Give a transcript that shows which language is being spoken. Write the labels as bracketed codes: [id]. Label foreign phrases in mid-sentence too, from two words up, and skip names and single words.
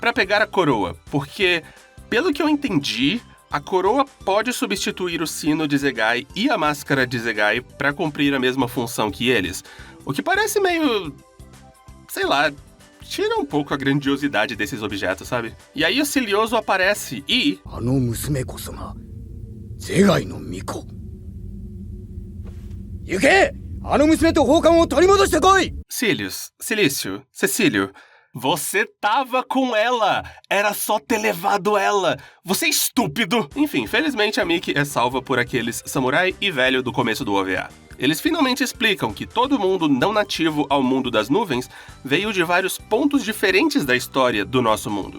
[pt] Pra pegar a coroa, porque, pelo que eu entendi, a coroa pode substituir o sino de Zegai e a máscara de Zegai pra cumprir a mesma função que eles. O que parece meio... sei lá... tira um pouco a grandiosidade desses objetos, sabe? E aí o Cilioso aparece e... [ja] あの娘こそが世界の巫女。行け！あの娘と宝冠を取り戻してこい！ [pt] Silício, Cecílio, você tava com ela! Era só ter levado ela! Você é estúpido! Enfim, felizmente a Miki é salva por aqueles samurai e velho do começo do OVA. Eles finalmente explicam que todo mundo não nativo ao mundo das nuvens veio de vários pontos diferentes da história do nosso mundo.